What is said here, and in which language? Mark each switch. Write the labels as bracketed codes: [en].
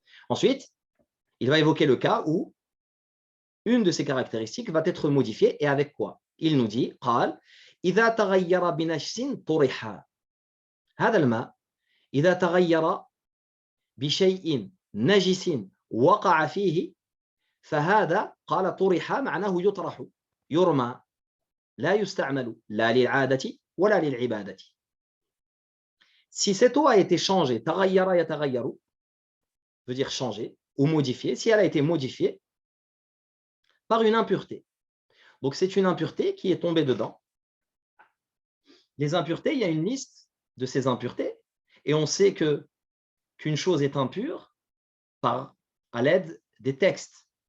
[fr] Ensuite, il va évoquer le cas où une de ces caractéristiques va être modifiée. Et avec quoi? Il nous dit, [ar] قال إذا تغير بنجس طرح. هذا الماء إذا تغير بشيء نجس وقع فيه فهذا قال طرح معناه يطرح يرمى لا يستعمل لا للعادة ولا للعبادة. [fr] Si cette eau a été changée, تغير يتغير veut dire changer ou modifier, si elle a été modifiée par une impureté. Donc c'est une impureté qui est tombée dedans. Les impuretés, il y a une liste de ces impuretés et on sait qu'une chose est impure à l'aide des textes.